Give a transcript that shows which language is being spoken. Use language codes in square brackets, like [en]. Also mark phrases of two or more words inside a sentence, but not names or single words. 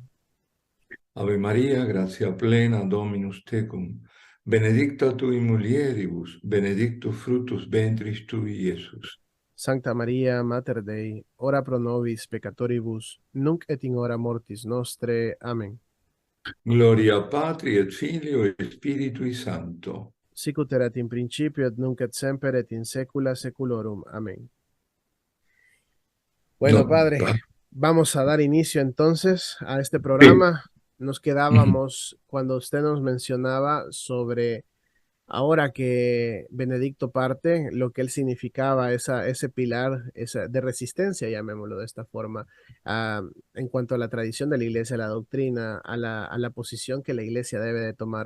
[la] Ave Maria, gratia plena, Dominus tecum, benedicta tu in mulieribus, benedictus fructus ventris tui, Iesus. Sancta Maria, Mater Dei, ora pro nobis peccatoribus, nunc et in hora mortis nostre. Amén. Gloria Patri et Filio et Spiritui Sancto. Sicut erat in principio, et nunc et semper, et in saecula saeculorum. [es] Amén. Bueno, No, padre, vamos a dar inicio entonces a este sí. programa. Nos Ujú. quedábamos cuando usted nos mencionaba sobre ahora que Benedicto parte, lo que él significaba, ese pilar de resistencia, llamémoslo de esta forma, ah, en cuanto a la tradición de la iglesia, a la doctrina, a la posición que la iglesia debe de tomar.